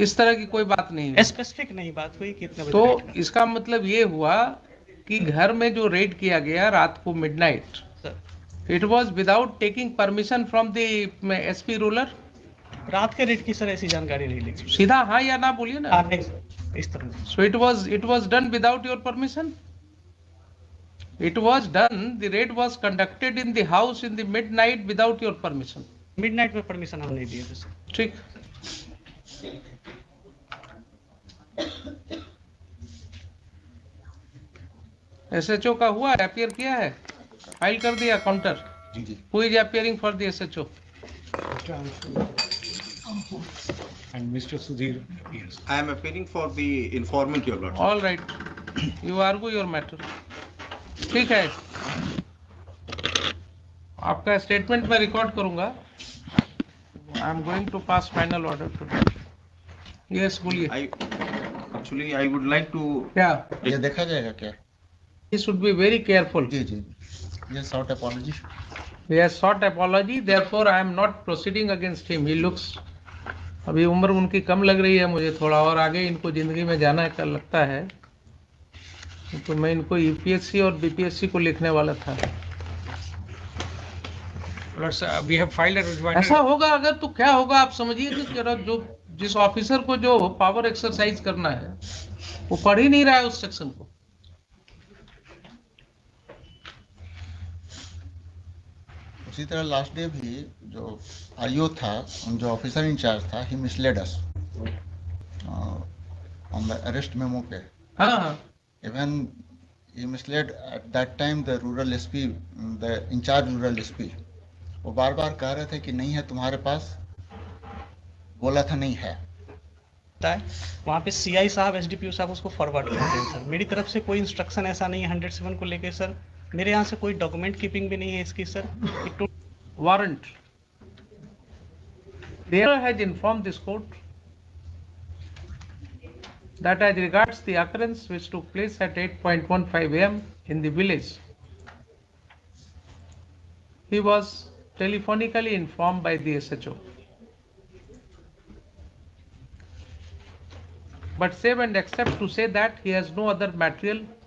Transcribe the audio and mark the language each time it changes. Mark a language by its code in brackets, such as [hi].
[hi] इस तरह की कोई बात नहीं हुई। स्पेसिफिक नहीं बात हुई कि इतने बजे तो रेड करना। इसका मतलब ये हुआ कि घर में जो रेड किया गया रात को midnight, sir [en] It was without taking permission from the SP rural. [hi] रात के रेड की सर ऐसी जानकारी नहीं लेगी। सीधा हाँ या ना बोलिए ना। नहीं सर, इस तरह नहीं। [en] So it was done without your permission. It was done. The raid was conducted in the house in the midnight without your permission. [hi] Midnight में परमिशन हम नहीं दिए थे सर। ठीक। SHO का हुआ, अपियर किया है, फाइल कर दिया counter. Ji ji. [en] Who is appearing for the SHO? And Mr. Sudhir, yes. I am appearing for the informant, your lordship. All right. You argue your matter. [hi] ठीक है, आपका स्टेटमेंट मैं रिकॉर्ड करूंगा। [en] I am going to pass final order to that. Yes बोलिए। Actually, I would like to. [hi] क्या? ये देखा जाएगा क्या? [en] He should be very careful. [hi] जी जी। ये short apology. [en] He has sought apology, therefore I am not proceeding against him. He looks, [hi] अभी उम्र उनकी कम लग रही है मुझे थोड़ा, और आगे इनको जिंदगी में जाना का लगता है, तो मैं इनको UPSC और BPSC को लिखने वाला था। [en] Lord, sir, we have filed a rejoinder. [hi] ऐसा होगा अगर तो क्या होगा आप समझिए कि जरा जो जिस ऑफिसर को जो पावर एक्सरसाइज करना है वो पढ़ ही नहीं रहा है उस सेक्शन को। उसी तरह लास्ट डे भी जो IO था, जो ऑफिसर इंचार्ज था, [en] ही misled us on the arrest memo [hi] पे। हाँ हाँ, [en] Even he misled at that time the rural SP, the in-charge rural SP. [hi] वो बार बार कह रहे थे कि नहीं है तुम्हारे पास, बोला था नहीं है। वहाँ पे CI साहब SDPO साहब उसको फॉरवर्ड करते हैं सर। मेरी तरफ से कोई इंस्ट्रक्शन ऐसा नहीं है 107 को लेके सर। मेरे यहाँ से कोई डॉक्यूमेंट कीपिंग भी नहीं है इसकी sir. [en] warrant there has informed this court that as regards the occurrence which took place at 8:15 AM in the village, he was telephonically informed by the SHO, but save and except to say that he has no other material